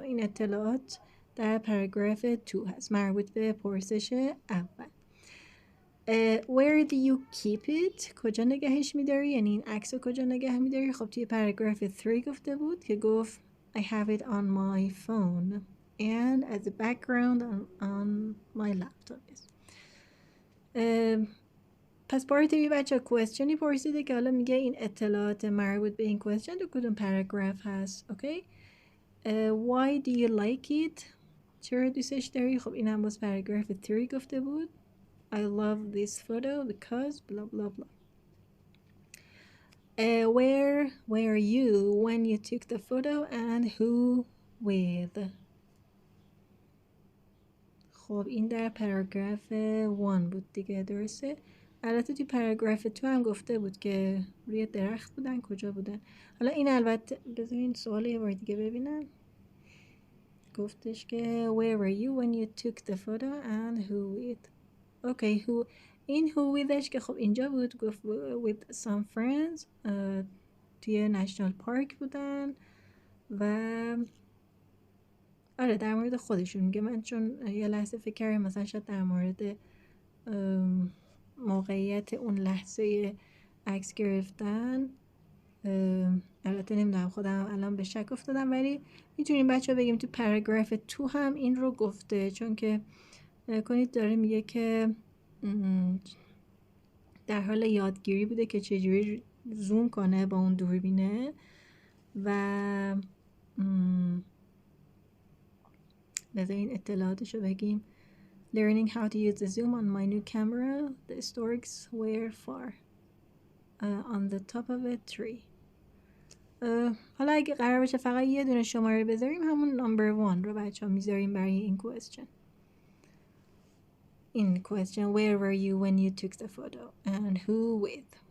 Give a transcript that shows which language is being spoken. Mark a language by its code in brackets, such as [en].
[fa] این اطلاعات در پاراگراف 2 هست مربوط به پرسش اول. [en] Where do you keep it؟ [fa] کجا نگهش میداری؟ یعنی این عکس رو کجا نگه میداری؟ خب توی پاراگراف 3 گفته بود که گفت [en] I have it on my phone and as a background on my laptop. [fa] پس پارت بی بچه کوئسچنی پرسیده که حالا میگه این اطلاعات مربوط به این کوئسچن تو کدوم پاراگراف هست. اوکی. [en] Why do you like it؟ [fa] چرا دوستش داری؟ خب این هم باز پاراگراف 3 گفته بود. [en] I love this photo because blah blah blah. Where were you when you took the photo and who with؟ [fa] خب این در پاراگراف 1 بود دیگه درسته؟ البته توی پاراگراف 2 هم گفته بود که روی درخت بودن. کجا بودن؟ حالا این البته بذارین سوال یه بار دیگه ببینم. گفتش که [en] where were you when you took the photo and who with. [fa] اوکی [en] who. [fa] این who withش که خب اینجا بود گفت [en] with some friends [fa] توی نشنال پارک بودن و آره در مورد خودشون میگه. من چون یه لحظه فکر کردم مثلا شاید در مورد موقعیت اون لحظه عکس گرفتن. البته نمیدونم خودم الان به شک افتادم ولی میتونیم بچه ها بگیم تو پاراگراف 2 هم این رو گفته چون که کنید داره میگه که در حال یادگیری بوده که چجوری زوم کنه با اون دوربینه و بذارین اطلاعاتش رو بگیم. [en] Learning how to use the zoom on my new camera. The storks were far on the top of a tree. [fa] حالا اگه قرار باشه فقط یه دونه شماره بذاریم همون نمبر 1 رو بچه ها میذاریم برای این کوئسچن. این [en] question: where were you when you took the photo and who with?